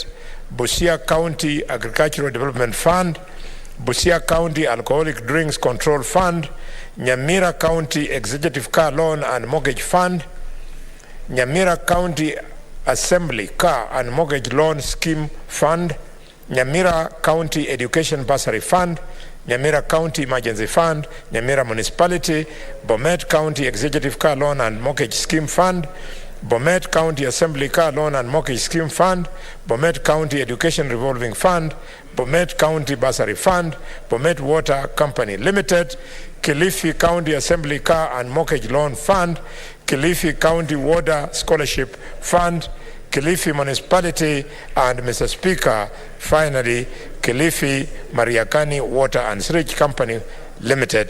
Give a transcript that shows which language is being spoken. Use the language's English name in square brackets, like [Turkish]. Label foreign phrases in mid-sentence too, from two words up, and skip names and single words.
[English] Busia County Agricultural Development Fund, Busia County Alcoholic Drinks Control Fund, Nyamira County Executive Car Loan and Mortgage Fund, Nyamira County Assembly Car and Mortgage Loan Scheme Fund, Nyamira County Education Bursary Fund, Nyamira County Emergency Fund, Nyamira Municipality, Bomet County Executive Car Loan and Mortgage Scheme Fund, Bomet County Assembly Car Loan and Mortgage Scheme Fund, Bomet County Education Revolving Fund, Bomet County Bursary Fund, Bomet Water Company Limited, Kilifi County Assembly Car and Mortgage Loan Fund, Kilifi County Water Scholarship Fund, Kilifi Municipality, and Mr. Speaker, finally, Kilifi Mariakani Water and Sewage Company Limited.